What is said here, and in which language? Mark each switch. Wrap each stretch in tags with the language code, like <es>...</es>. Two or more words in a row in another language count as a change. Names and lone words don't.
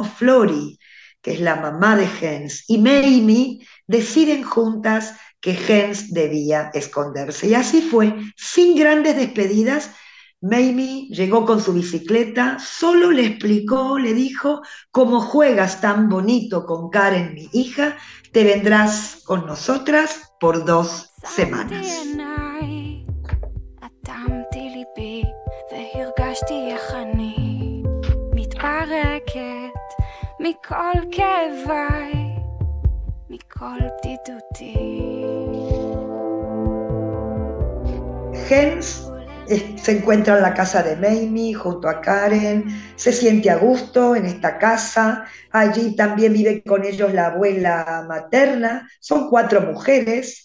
<es>Flori, que es la mamá de Hens, y Mamie deciden juntas que Hens debía esconderse. Y así fue, sin grandes despedidas. Mamie llegó con su bicicleta, solo le explicó, le dijo: como juegas tan bonito con Karen, mi hija, te vendrás con nosotras por 2 semanas.</es> <he>והרגשתי איך אני מתפרקת מכל כאביי, מכל בדידותי.</he> <es>Hens se encuentra en la casa de Mamie junto a Karen, se siente a gusto en esta casa. Allí también vive con ellos la abuela materna, son 4 mujeres.</es>